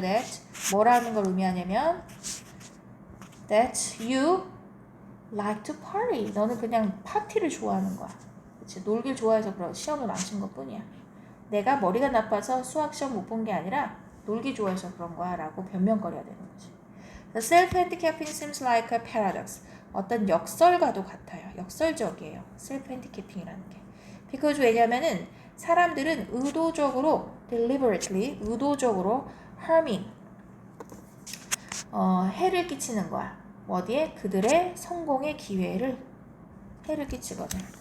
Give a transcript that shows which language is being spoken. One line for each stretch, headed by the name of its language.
Korean: That, 뭐라는 걸 의미하냐면
English: that you like to party.
Korean: 너는 그냥 파티를 좋아하는 거야. 그치? 놀길 좋아해서 그런 시험을 망친 것 뿐이야. 내가 머리가 나빠서 수학 시험 못 본 게 아니라 놀기 좋아해서 그런 거야 라고 변명거려야 되는 거지.
English: The self-handicapping seems like a paradox.
Korean: 어떤 역설과도 같아요. 역설적이에요. self-handicapping이라는 게. because 왜냐면은 사람들은 의도적으로 deliberately 의도적으로 harming 해를 끼치는 거야. 어디에? 그들의 성공의 기회를 해를 끼치거든.